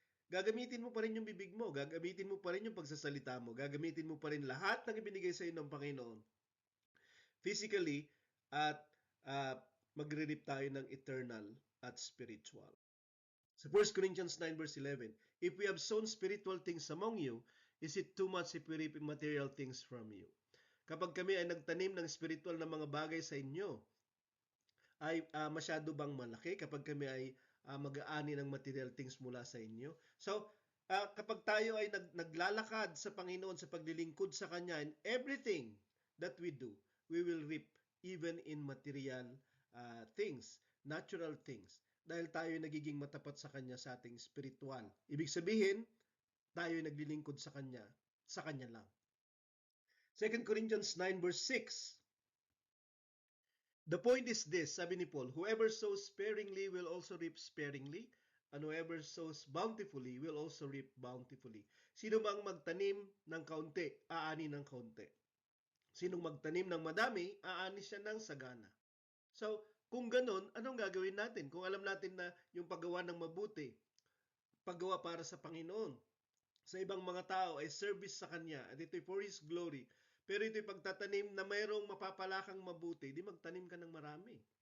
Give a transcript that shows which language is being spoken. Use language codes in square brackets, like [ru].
[tl] Gagamitin mo pa rin yung bibig mo, gagamitin mo pa rin yung pagsasalita mo, gagamitin mo pa rin lahat ng ibinigay sa iyo ng Panginoon. Physically, at magre-reap tayo ng eternal at spiritual. [en] Sa 1 Corinthians 9 verse 11, if we have sown spiritual things among you, is it too much if we reap material things from you? [tl] Kapag kami ay nagtanim ng spiritual na mga bagay sa inyo, ay masyado bang malaki kapag kami ay mag-aani ng [en] material things [tl] mula sa inyo? [en] So, [tl] kapag tayo ay naglalakad sa Panginoon sa paglilingkod sa Kanya, [en] in everything that we do, we will reap even in material things, natural things. [tl] Dahil tayo ay nagiging matapat sa Kanya sa ating spiritual. Ibig sabihin, tayo ay naglilingkod sa Kanya lang. [en] 2 Corinthians 9 verse 6, the point is this, [tl] sabi ni [en] Paul, whoever sows sparingly will also reap sparingly, and whoever sows bountifully will also reap bountifully. [tl] Sino bang magtanim ng kaunti, aani ng kaunti. Sinong magtanim ng madami, aani siya ng sagana. So, kung ganun, anong gagawin natin? Kung alam natin na yung paggawa ng mabuti, paggawa para sa Panginoon, sa ibang mga tao ay service sa Kanya, at ito'y [en] for His glory, [tl] pero ito'y pagtatanim na mayroong mapapalakang mabuti, di magtanim ka ng marami.